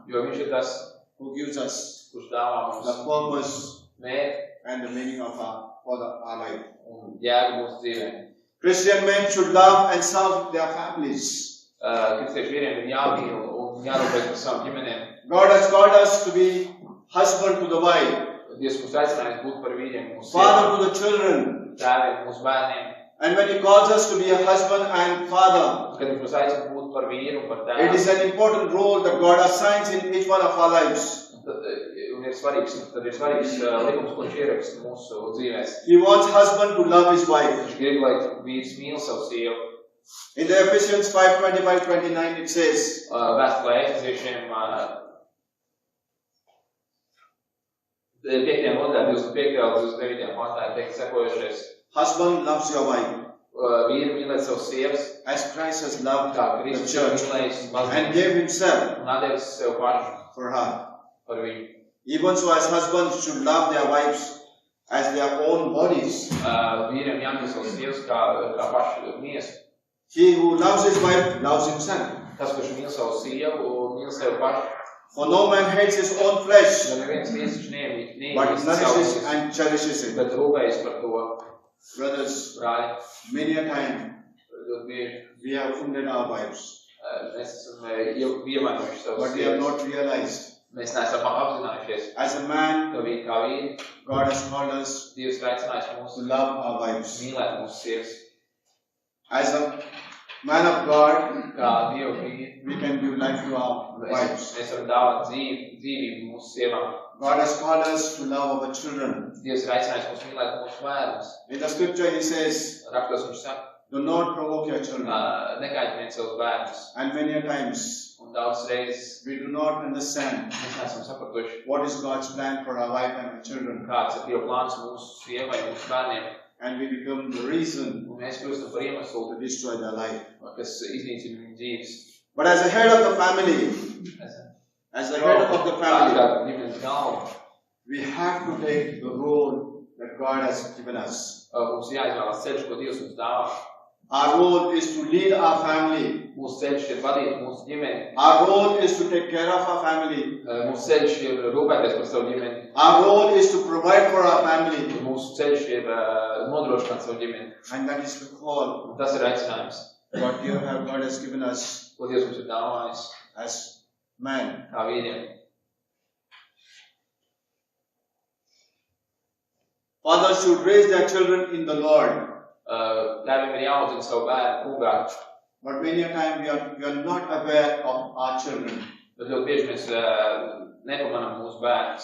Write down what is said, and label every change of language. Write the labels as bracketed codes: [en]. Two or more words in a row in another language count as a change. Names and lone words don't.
[lv] jo viņš ir tas, [en] who gives us [lv] kurš dāvā [en] the [lv] mums [en] purpose [lv] mērķi [en] and the meaning of our life. [lv] un jēgu mūsu dzīvēm. [en] Christian men should love and serve their families. [lv] Kristiešu vīriem ir jāmīl un jārūpēs par savām ģimenēm. [en] God has called us to be husband to the wife, [lv] Dievs mūs aicinājis būt par vīriem, mūsu [en] father [lv] sievām, [en] to the children. [lv] tēviem, mūsu bērniem. [en] And when He calls us to be a husband and father, [lv] Kad viņš mūs aicina būt par vīru un par [en] it is [lv] tēvu, [en] an important role that God assigns in each one of our lives. [lv] tad ir svarīgs likums, ko viņš ieraksta mūsu dzīvēs. [en] He wants husband to love his wife. [lv] Viņš grib, lai vīrs mīl savu sievu. [en] In the Ephesians 5:25-29 it says, [lv] Vēstulē Efeziešiem 5. nodaļā 25. līdz 29. pantā ir teikt sekojošais. [en] husband loves your wife [lv] Vīri mīlēt savus sievas, [en] as Christ has loved [lv] kā [en] the [lv] Kristus ir [en] church [lv] mīlējis [en] and [lv] baznīcu [en] gave Himself [lv] un atdevis sev pašu [en] for her. [lv] par viņu. [en] Even so, as husbands should love their wives as their own bodies. [lv] Vīriem jāmīl savus sievas kā pašu miesu. [en] He who loves his wife loves himself. [lv] Tas, kurš mīl savu sievu, mīl sev pašu. [en] For no man hates his own flesh, [lv] Jo neviens vīrs [en] but [lv] neīst [en] nourishes [lv] savu, [en] and cherishes it. [lv] bet rūpējas par to. [en] Brothers, [lv] Brāļi, [en] many a time [lv] ļoti bieži [en] we have offended our wives, [lv] mēs esam ievainojuši savus [en] but we have [lv] sievas. [en] not realized. [lv] Mēs neesam apzinājušies, [en] As a man, [lv] ka kā vīri, [en] God has called us [lv] Dievs ir aicinājis [en] to [lv] mūs [en] love our wives. [lv] mīlēt mūsu sievas. [en] As a man of God, [lv] Kā Dieva vīri, [en] we can give life to our wives. [lv] mēs varam dāvāt dzīvību mūsu sievām. [en] God has called us to love our children. [lv] Dievs ir aicinājis mūs mīlēt mūsu bērnus. [en] In the scripture He says, [lv] Rakstos viņš saka, [en] do not provoke your children. [lv] nekaitiniet savus bērnus. [en] And many a times [lv] Un daudz reizes [en] we do not understand [lv] mēs neesam sapratuši, [en] what is God's plan for our wife and our children. [lv] kāds ir Dieva plāns mūsu sievai, mūsu bērniem. [en] And we become the reason [lv] Un mēs kļūstam par iemeslu, [en] to destroy their life. [lv] kas iznīcina viņu dzīves. [en] But as a head of the family, as the head of the family, [lv] Kā ģimenes galva, [en] we have to take the role that God has given us. [lv] mums jāizvēlas ceļš, ko Dievs mums dāvā. [en] Our role is to lead our family. [lv] Mūsu ceļš ir vadīt mūsu ģimeni. [en] Our role is to take care of our family. [lv] Mūsu ceļš ir rūpēties par savu ģimeni. [en] Our role is to provide for our family. [lv] Mūsu ceļš ir nodrošināt savu ģimeni. [en] And that is the call [lv] Un tas ir aicinājums, [en] God has given us [lv] ko Dievs mums ir dāvājis [en] as men. [lv] kā vīriem. [en] Fathers should raise their children in the Lord. [lv] Tēviem ir jāaudzina savu bērnu kungā, [en] But many a time we are not aware of our children. [lv] bet ļoti bieži mēs nepamanām mūsu bērnus.